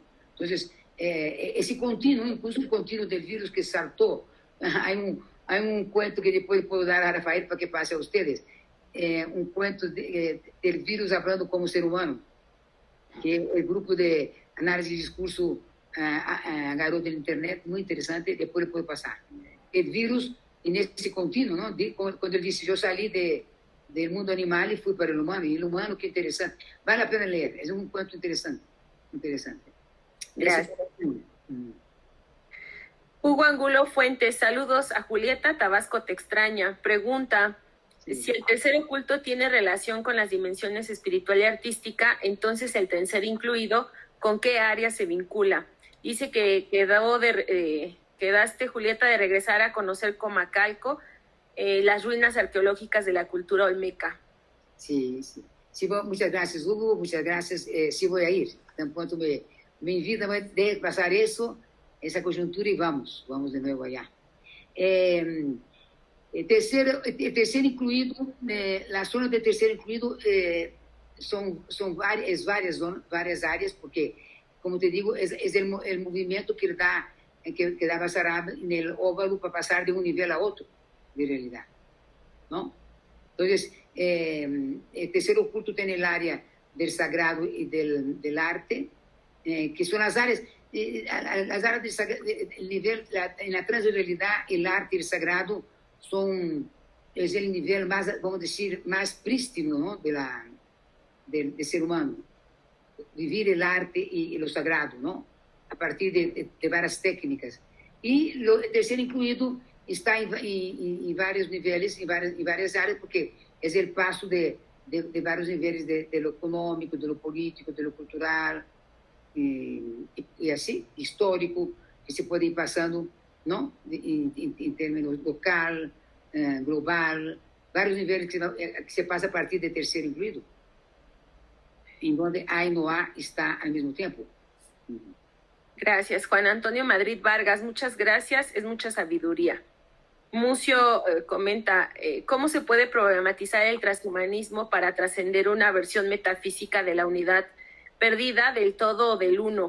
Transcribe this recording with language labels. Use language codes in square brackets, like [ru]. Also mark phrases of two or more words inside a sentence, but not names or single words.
[pt] Então, esse contínuo, incluso o contínuo do vírus que saltou, há um cuento que depois posso dar a Rafael para que passe a vocês, um cuento do vírus falando como ser humano, que é o grupo de análise de discurso agarrou da internet, muito interessante, depois pode passar. O vírus, e nesse contínuo, não? Quando ele disse, eu saí do mundo animal e fui para o humano, e o humano, que interessante. Vale a pena ler, é um cuento interessante. [es] Gracias. Hugo Angulo Fuentes, saludos a Julieta, Tabasco te extraña. Pregunta, si el tercer oculto tiene relación con las dimensiones espiritual y artística, entonces el tercer incluido, ¿con qué área se vincula? Dice que quedaste, Julieta, de regresar a conocer Comacalco, las ruinas arqueológicas de la cultura olmeca. Sí, muchas gracias, Hugo, muchas gracias. Sí voy a ir, tan pronto me invita a pasar [pt] essa conjuntura e vamos de novo [es] allá. [pt] Terceiro incluído, a zona de terceiro incluído são várias áreas, porque, como te digo, é o movimento que dá Basarab no óvalo para passar de um nível a outro de realidade, não? Então, o terceiro oculto tem a área do sagrado e do arte, que são as áreas [es] del nivel, en la transrealidad, el arte y el sagrado es el nivel más, vamos a decir, más prístino, ¿no? del ser humano. Vivir el arte y lo sagrado, ¿no? A partir de varias técnicas. Y el tercer incluido está en varios niveles, en varias áreas, porque es el paso de varios niveles de lo económico, de lo político, de lo cultural, [pt] e assim, histórico, que se pode ir passando, não? Em termos local, global, vários níveis que se passa a partir do terceiro incluído, em onde há e não há está ao mesmo tempo. [es] Gracias, Juan Antonio Madrid Vargas, muchas gracias, es mucha sabiduría. Mucio comenta, ¿cómo se puede problematizar el transhumanismo para trascender una versión metafísica de la unidad perdida del todo o del uno?